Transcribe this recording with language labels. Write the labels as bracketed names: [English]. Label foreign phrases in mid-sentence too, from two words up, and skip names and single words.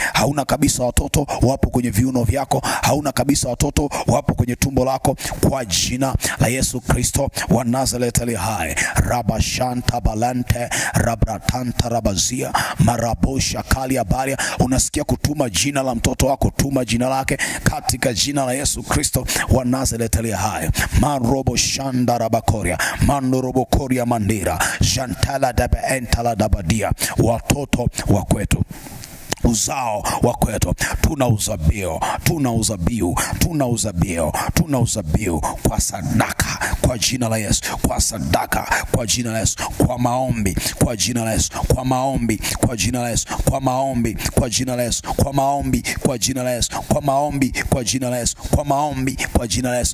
[Swahili] Hauna kabisa watoto, wapo kwenye viuno vyako. Hauna kabisa watoto, wapo kwenye tumbo lako, kwa jina la Yesu Kristo wa Nazareth ali hai. Rabashanta balante rabratanta rabazia marabosha kalia baria. Unasikia kutuma jina la mtoto wako, tuma jina lake katika jina la Yesu Kristo wa Nazareth ali hai. Marobo shanda rabakoria mandorobo koria mandira jantala dabe entala dabadia. Watoto wa kwetu, uzao wa kwetu, tuna uzabiu kwa sadaka kwa jina la Yesu, kwa sadaka kwa jina la Yesu, kwa maombi kwa jina la Yesu, kwa maombi kwa jina la Yesu, kwa maombi kwa jina la Yesu, kwa maombi kwa jina la Yesu, kwa maombi kwa jina la Yesu, kwa maombi kwa jina la Yesu.